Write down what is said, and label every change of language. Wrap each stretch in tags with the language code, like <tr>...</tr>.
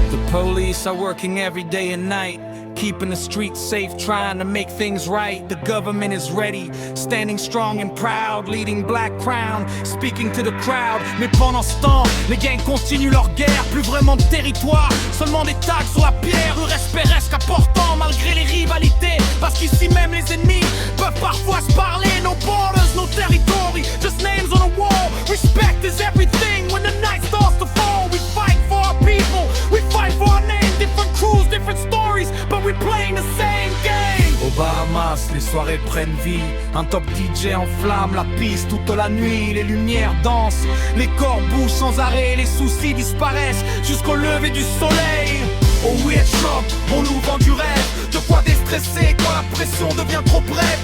<en>Police are working every day and night, keeping the streets safe, trying to make things right. The government is ready, standing strong and proud, leading Black Crown, speaking to the crowd.</en> <fr>Mais pendant ce temps, les gangs continuent leur guerre. Plus vraiment de territoire, seulement des tags sur la pierre. Le respect reste important malgré les rivalités. Parce qu'ici même les ennemis peuvent parfois se parler.</fr> <en>No borders, no territory, just names on a wall. Respect is everything when the night starts to fall. We fight for our people, we fight for our name. Different crews, different stories, but we playing the same game.</en> <fr>Aux Bahamas, les soirées prennent vie. Un top DJ enflamme la piste toute la nuit. Les lumières dansent, les corps bougent sans arrêt. Les soucis disparaissent jusqu'au lever du soleil. Au Weird Shop, on nous vend du rêve. De quoi déstresser quand la pression devient trop brève.</fr>